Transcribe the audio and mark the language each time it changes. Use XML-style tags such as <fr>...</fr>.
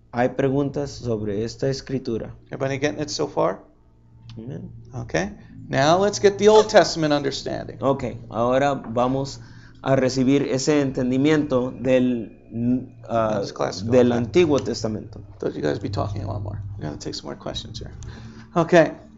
<es>Hay preguntas sobre esta escritura.</es> <en>Everybody getting it so far? Amén. Okay. Now let's get the Old Testament understanding.</en> <es>Ok, ahora vamos a recibir ese entendimiento</es> <en>This class is going</en> <es>del</es> <en>back.</en> <es>Antiguo Testamento.</es> <en>Thought you guys would be talking a lot more. We're going to take some more questions here. Okay.</en>